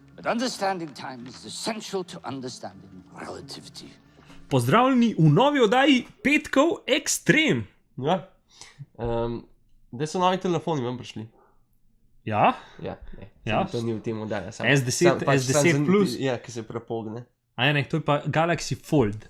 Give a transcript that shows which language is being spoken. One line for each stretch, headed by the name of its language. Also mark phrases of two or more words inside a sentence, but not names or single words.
English: But understanding time is essential to understanding relativity.
Slovenian: Pozdravljeni v novi oddaji Petkov Ekstrem. Ja. Da so novi telefoni vam prišli. Ja, Ja, ne. Ja. To ni v tem oddaja. S10 plus. Ja, ki se prepogne. A ne, to je pa Galaxy Fold.